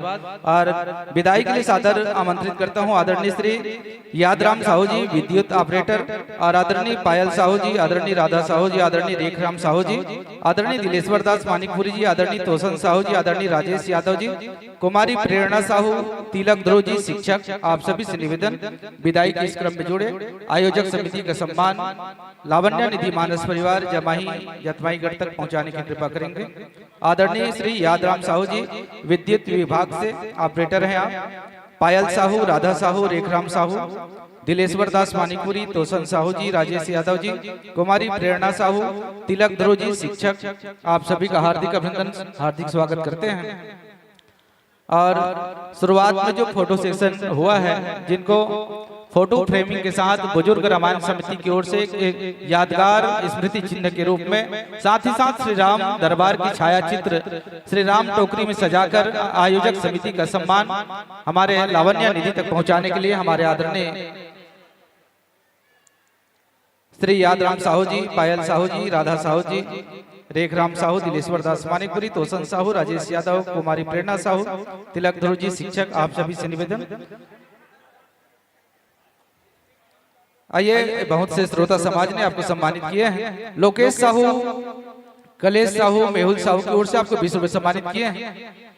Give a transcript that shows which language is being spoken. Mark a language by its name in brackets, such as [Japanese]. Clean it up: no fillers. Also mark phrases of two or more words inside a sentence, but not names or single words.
[Hindi] और विदाई के लिए सादर आमंत्रित करता हूं आदरणीय श्री यादराम साहू जी विद्युत ऑपरेटर, और आदरणीय पायल साहू जी, आदरणीय राधा साहू जी, आदरणीय रेखराम साहू जी, आदरणीय दिलेश्वर दास मानिकपुरी जी, आदरणीय तोसन साहू जी, आदरणीय राजेश यादव जी, कुमारी प्रेरणा साहू, तिलक ध्रुव जी शिक्षक, आप सभी से निवेदन विदाई के इस क्रम में जुड़े। आयोजक समिति का सम्मान लावण्या निधि मानस परिवार जमाही जतमाईगढ़ तक पहुंचाने की कृपा करेंगे। आदरणीय श्री यादराम साहू जी विद्युत विभाग से ऑपरेटर हैं आप, पायल साहू, राधा साहू, रेखराम साहू, दिलेश्वर दास मानिकपुरी, तोसन साहू जी, राजेश यादव जी, कुमारी प्रेरणा साहू, तिलक ध्रुव जी शिक्षक, आप सभी का हार्दिक अभिनंदन, हार्दिक स्वागत करते हैं। और शुरुआत में जो फोटो सेशन हुआ है, जिनको फोटो फ्रेमिंग के साथ बुजुर्ग रामायण समिति की ओर से एक यादगार स्मृति चिन्ह के रूप में, साथ ही साथ श्री राम दरबार की छाया चित्र श्री राम टोकरी में सजाकर आयोजक समिति का सम्मान हमारे लावण्य निधि तक पहुंचाने के लिए हमारे आदरणीय श्री यादराम साहू जी, पायल साहू जी, राधा साहू जी, रेखराम साहू, दिलेश्वर दास मानिकपुरी, तोसन साहू, राजेश यादव, कुमारी प्रेरणा साहू, तिलक ध्रुव जी शिक्षक, आप सभी से निवेदन। आइए, बहुत से श्रोता समाज ने आपको सम्मानित किए हैं। लोकेश साहू, कलेश साहू, मेहुल साहू की ओर से आपको 20 रुपए सम्मानित किए हैं।